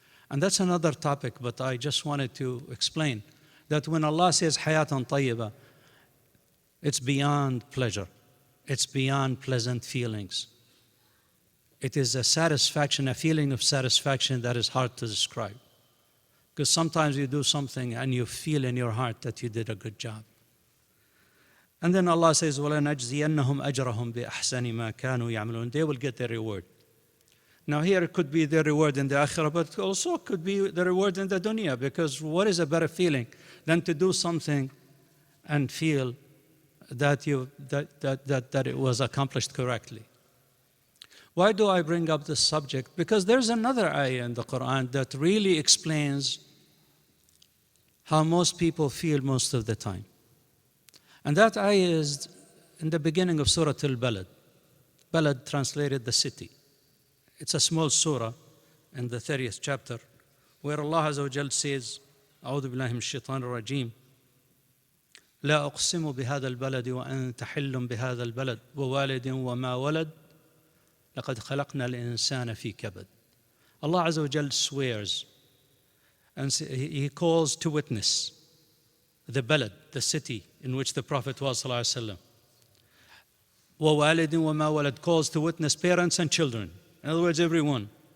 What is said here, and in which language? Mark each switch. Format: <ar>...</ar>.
<en>And that's another topic, but I just wanted to explain that when Allah says hayatan tayyibah, it's beyond pleasure. It's beyond pleasant feelings. It is a satisfaction, a feeling of satisfaction that is hard to describe. Because sometimes you do something and you feel in your heart that you did a good job. And then Allah says,</en> <ar>وَلَنَجْزِيَنَّهُمْ أَجْرَهُمْ بِأَحْسَنِ مَا كَانُوا يَعْمَلُونَ.</ar> <en>They will get their reward. Now here it could be the reward in the akhirah, but also it could be the reward in the dunya, because what is a better feeling than to do something and feel that it was accomplished correctly? Why do I bring up this subject? Because there's another ayah in the Quran that really explains how most people feel most of the time. And that ayah is in the beginning of Surah Al-Balad. Balad translated the city. It's a small surah in the 30th chapter where Allah Azza wa Jal says,</en> <ar>أعوذ بالله من الشيطان الرجيم لا أقسم بهذا البلد وأنت حل بهذا البلد ووالد وما ولد لقد خلقنا الإنسان في كبد.</ar> <en>Allah Azza wa Jal swears and He calls to witness the balad, the city in which the Prophet was sallallahu alaihi wasallam.</en> <ar>وَوَالِدٍ وَمَا وَلَدٍ,</ar> <en>calls to witness parents and children. In other words, everyone.</en>